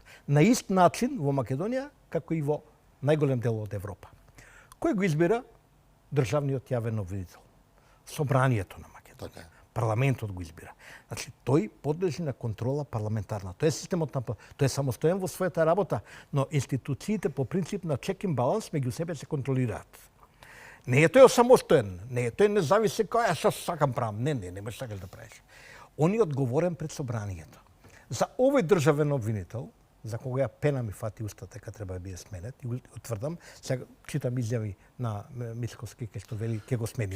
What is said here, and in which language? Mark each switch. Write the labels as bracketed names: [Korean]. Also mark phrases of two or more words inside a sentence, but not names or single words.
[Macedonian] На ист начин во Македонија, како и во најголем дел од Европа. Кој го избира? Државниот јавен обвинител. Собранието на Македонија. Парламентот го избира. Значи, тој подлежи на контрола парламентарна. Тој е системот на тој е самостоен во својата работа, но институциите по принцип на [English] check and balance [Macedonian] меѓу себе се контролираат. Не е тој самостоен, не е тој независен кој што сакам правам. Не можеш така да правиш. Он е одговорен пред собранието. За овој државен обвинител, за кога ја пена ми фати устата дека треба да биде сменет, и утврдам, сега читам изјави на Мишковски кај што вели ќе го смениме.